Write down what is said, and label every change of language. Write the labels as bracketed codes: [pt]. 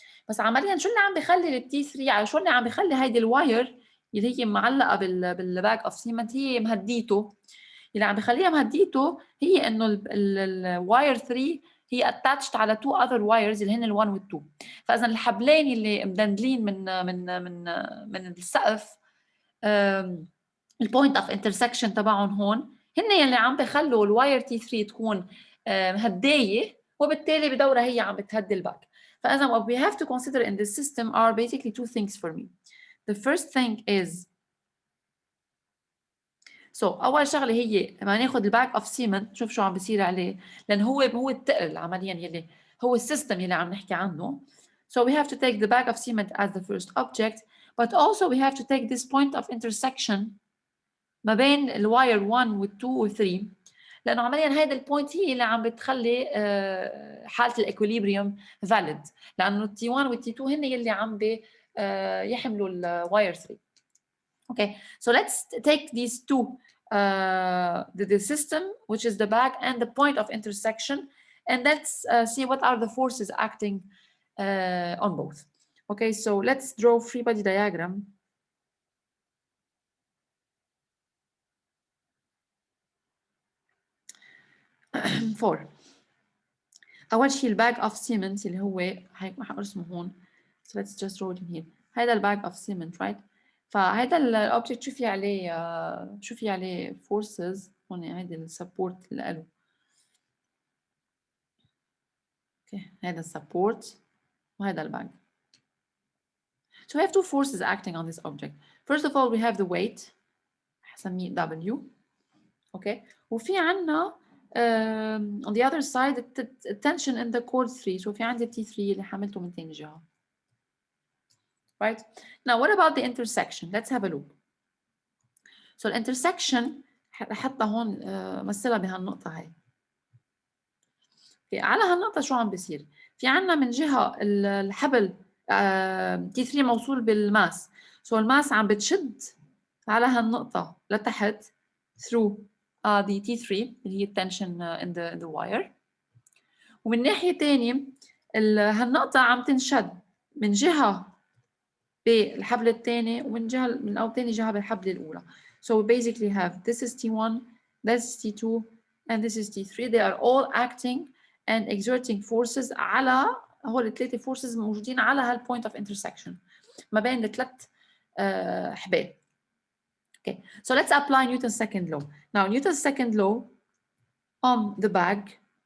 [ar] بس عمليا شو اللي عم بيخلي التي 3، على شو اللي عم بيخلي هيدي الواير اللي هي معلقه بالباج اوف سيمنت هي مهديته، اللي عم بيخليها مهديته هي انه الواير 3 هي اتاتشد على [en] 2 other wires [ar] اللي هن ال1 وال2. فاذا الحبلين اللي مدندلين من السقف، البوينت اوف انترسكشن تبعهم هون هن يلي عم بخلوا الواير تي 3 تكون مهدايه، وبالتالي بدورها هي عم بتهدي الباك. فاذا [en] what we have to consider in this system are basically 2 things for me. The first thing is, so [ar] اول شغله هي لما ناخذ الباك اوف سيمنت نشوف شو عم بيصير عليه، لان هو الثقل عمليا يلي هو السيستم يلي عم نحكي عنه. [en] So we have to take the bag of cement as the first object, but also we have to take this point of intersection [ar] ما بين الواير 1 وال 2 وال 3، لانه عمليا هيدا البوينت هي اللي عم بتخلي حاله الاكوليبريوم فاليد، لانه التي 1 والتي 2 هن يلي عم يحملوا الواير 3. [en] Okay, so let's take these two, the system, which is the bag, and the point of intersection, and let's see what are the forces acting on both. Okay, so let's draw free body diagram. 4. [ar] أول شيء الباج أوف سيمنت اللي هو حأرسمه هون. [en] So let's just draw it in here. [ar] هذا الباج أوف سيمنت right. فهذا الأوبجكت شو في عليه forces هون. هذا السبورت اللي له. Okay. هذا السبورت وهذا الباج. [en] So we have two forces acting on this object. First of all we have the weight. [ar] حسميه W. Okay. وفي عنا [en] on the other side the tension in the chord 3. [ar] So في عندي T3 اللي حملته من تاني جهة. [en] Right? Now what about the intersection? Let's have a look. So the intersection [ar] حتى هون مثلها بهالنقطة هاي. [en] Okay. [ar] على هالنقطة شو عم بيصير؟ في عنا من جهة الحبل T3 موصول بالماس. So الماس عم بتشد على هالنقطة لتحت [en] through the T3 [ar] اللي هي التنشن [en] in the wire. [ar] ومن ناحية تانية هالنقطة عم تنشد من جهة بالحبل الثاني ومن جهة من أو تاني جهة بالحبل الأولى. [en] So we basically have this is T1, this is T2, and this is T3. They are all acting and exerting forces [ar] على هول الثلاثة [en] forces [ar] موجودين على هال [en] point of intersection [ar] ما بين الثلاث حبال. [en] Okay, so let's apply Newton's second law. Now Newton's second law on the bag.